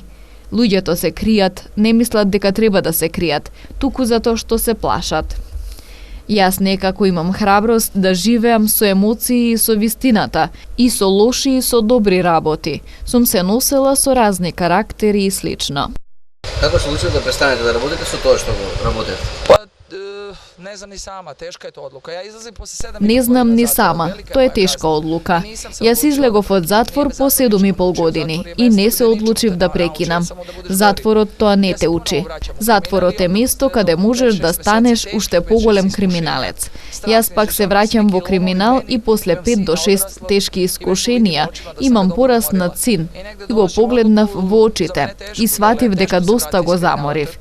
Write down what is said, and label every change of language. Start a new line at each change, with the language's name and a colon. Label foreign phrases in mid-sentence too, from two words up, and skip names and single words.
Macedonian: Луѓето се кријат, не мислат дека треба да се кријат, туку затоа што се плашат. Јас некако имам храброст да живеам со емоции и со вистината, и со лоши и со добри работи. Сум се носела со разни карактери и слично. Како се случило да престанете да работите со тоа што го работите?
Serbian: Ne znam ni sama, teška je to odluka. Ja izlazim posle 7,5
Macedonian: Не знам ни сама, тоа е тешка одлука. Јас излегов од затвор по 7,5 години и не се одлучив да прекинам. Затворот тоа не те учи. Затворот е место каде можеш да станеш уште поголем криминалец. Јас пак се враќам во криминал и после 5 до 6 тешки искушенија имам пораснат син и го погледнав во очите и сватив дека доста го заморив.